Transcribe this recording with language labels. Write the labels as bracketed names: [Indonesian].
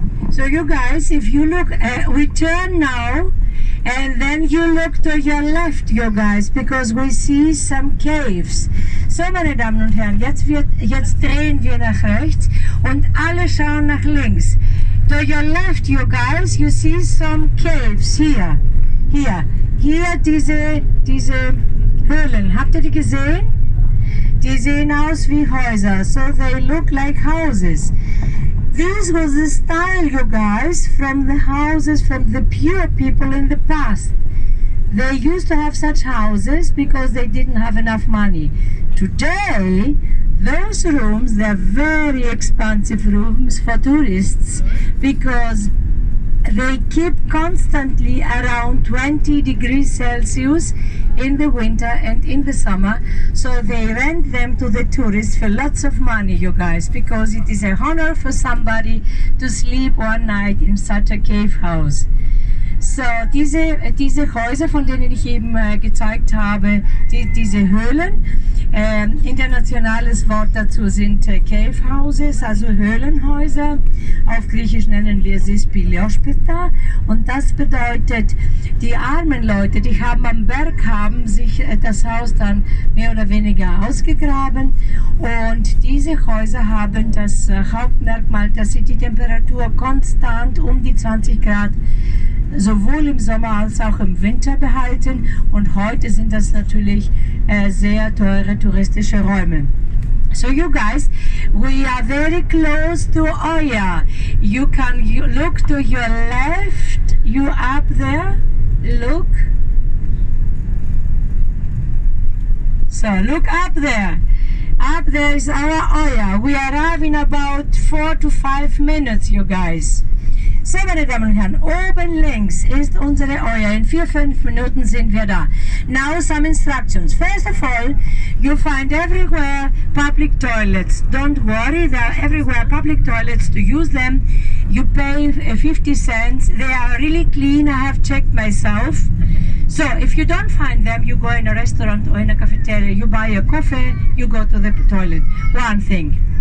[English] So you guys, if you look, we turn now and then you look to your left, you guys, because we see some caves. [German] So, meine Damen und Herren, jetzt drehen wir nach rechts und alle schauen nach links. [English] To your left, you guys, you see some caves here. [German] Hier diese Höhlen. Habt ihr die gesehen? Die sehen aus wie Häuser, [English] so they look like houses. This was the style, you guys, from the houses from the pure people in the past. They used to have such houses because they didn't have enough money. Today, those rooms, they're very expensive rooms for tourists because they keep constantly around 20 degrees Celsius in the winter and in the summer. So they rent them to the tourists for lots of money, you guys, because it is a honor for somebody to sleep one night in such a cave house. [German] So, diese Häuser, von denen ich eben gezeigt habe, diese Höhlen, internationales Wort dazu sind Cave Houses, also Höhlenhäuser. Auf Griechisch nennen wir sie Spiliospita. Und das bedeutet, die armen Leute, die am Berg haben sich das Haus dann mehr oder weniger ausgegraben. Und diese Häuser haben das Hauptmerkmal, dass sie die Temperatur konstant um die 20 Grad sowohl im Sommer als auch im Winter behalten und heute sind das natürlich sehr teure touristische Räume. [English] So you guys, we are very close to Oya. You can look to your left, you up there, look. So look up there. Up there is our Oya. We arrive in about 4 to 5 minutes, you guys. [German] So, meine Damen und Herren, oben links ist unsere Oya. In 4-5 Minuten sind wir da. [English] Now some instructions. First of all, you find everywhere public toilets. Don't worry, there are everywhere public toilets. To use them, you pay 50 cents. They are really clean, I have checked myself. So, if you don't find them, you go in a restaurant or in a cafeteria, you buy a coffee, you go to the toilet. One thing.